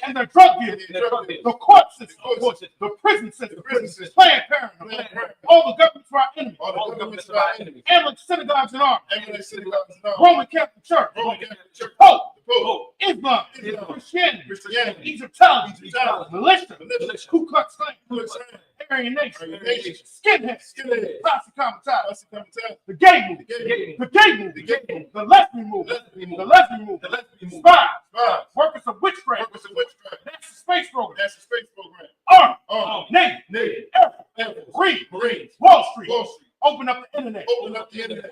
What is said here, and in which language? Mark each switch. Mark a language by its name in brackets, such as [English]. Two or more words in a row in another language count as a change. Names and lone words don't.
[English] And their drug dealers. And their drug dealers. The court system. The court system. The prison system. The prison system. Planned Parenthood. Planned Parenthood. All the governments of our enemies. All the governments of our enemies. And like synagogues and arms. And the synagogues and all. Roman Catholic Church. Roman Catholic Church. Pope. The Pope. Islam. Islam. Christianity. Christianity. Egyptology. Egyptology. Militia. Militia. Ku Klux Klan. Ku Klux Klan. Aryan Nation. Aryan Nation. Skinheads. Skinheads. Posse Comitatus. Posse Comitatus. The gay movement. The gay movement. The gay movement. The gay movement. The lesbian movement. The lesbian The movement. lesbian movement. The lesbian movement. Spies. Spies. Workers of witchcraft. Workers of witchcraft. That's the space program. That's the space program. Army. Army. Navy. Navy. Air Force. Air Force. Marine. Marines. Wall Street. Wall Street. Open up the internet. Open up the internet.